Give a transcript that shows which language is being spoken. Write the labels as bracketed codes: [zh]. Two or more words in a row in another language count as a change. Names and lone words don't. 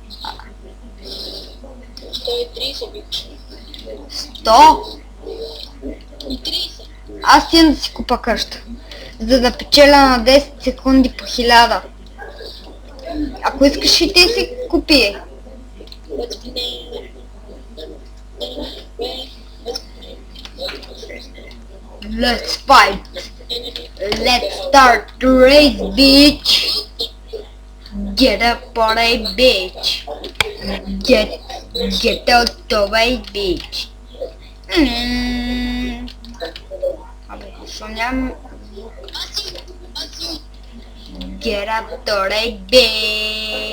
[bg] 130 викаш. 100? И 30. Аз тя да си купа къща. За да печеля на 10 секунди по 1000. Ако искаш и ти си купи. [en] Let's fight. Let's start the race, bitch. Get up on a bitch. Get out the way, bitch. [bg] Абе, защо нямам... [en] Get up the way, bitch.